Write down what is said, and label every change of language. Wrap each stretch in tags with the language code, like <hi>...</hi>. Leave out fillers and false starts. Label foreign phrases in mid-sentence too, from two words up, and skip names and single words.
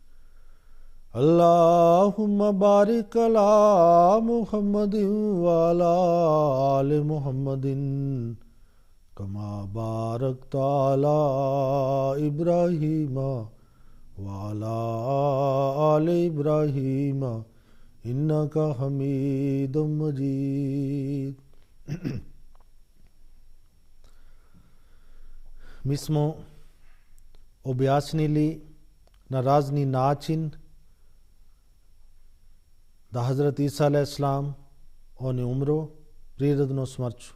<ar>اللهم بارك على محمد وعلى آل محمد كما باركت على إبراهيم وعلى آل إبراهيم إنك حميد مجيد.</ar> <bs>Mi smo objasnili na razni način da Hazrat Isa a.s. on je umro prirodnom smrću.</bs>